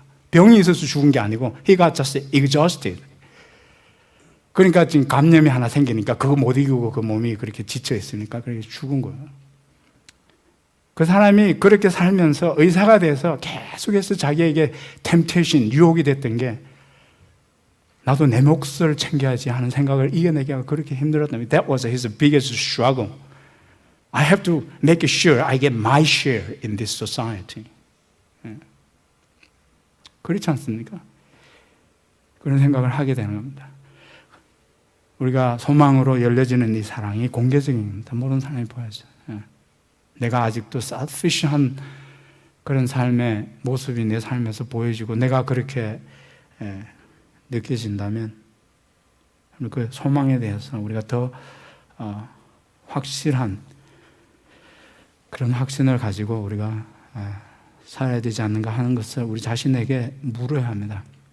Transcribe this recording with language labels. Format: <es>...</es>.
<ko>병이 있어서 죽은 게 아니고</ko> <en>he got just exhausted.</en> <ko>그러니까 지금 감염이 하나 생기니까 그거 못 이기고 그 몸이 그렇게 지쳐 있으니까 그렇게 죽은 거예요. 그 사람이 그렇게 살면서 의사가 돼서 계속해서 자기에게 temptation, 유혹이 됐던 게 나도 내 몫을 챙겨야지 하는 생각을 이겨내기가 그렇게 힘들었다면</ko> <en>that was his biggest struggle. I have to make sure I get my share in this society.</en> <ko>그렇지 않습니까? 그런 생각을 하게 되는 겁니다. 우리가 소망으로 열려지는 이 사랑이 공개적인 겁니다. 모든 사람이 보여져요. 내가 아직도 selfish한 그런 삶의 모습이 내 삶에서 보여지고 내가 그렇게 느껴진다면 그 소망에 대해서 우리가 더 확실한 그런 확신을 가지고 우리가 살아야 되지 않는가 하는 것을 우리 자신에게 물어야 합니다.</ko>